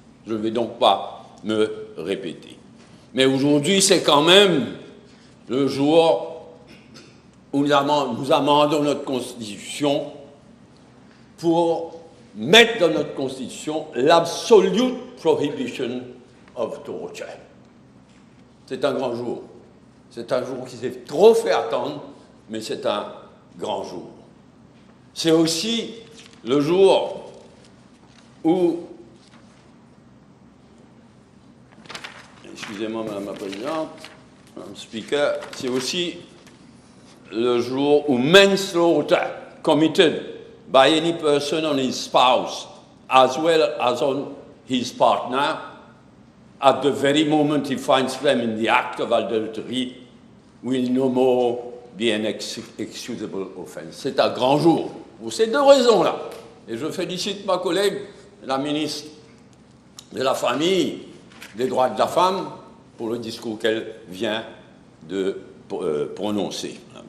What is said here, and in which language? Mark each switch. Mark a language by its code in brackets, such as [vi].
[fr] Je ne vais donc pas me répéter. Mais aujourd'hui, c'est quand même le jour où nous amendons notre Constitution pour mettre dans notre Constitution l' [en] absolute prohibition of torture. [fr] C'est un grand jour. C'est un jour qui s'est trop fait attendre, mais c'est un grand jour. C'est aussi le jour où, [en] excusez-moi Madame la Présidente, Madame Speaker, c'est aussi le jour où manslaughter committed by any person on his spouse as well as on his partner at the very moment he finds them in the act of adultery will no more be an excusable offense. [fr] C'est un grand jour pour ces deux raisons-là. Et je félicite ma collègue, la ministre de la Famille, des droits de la femme, pour le discours qu'elle vient de prononcer.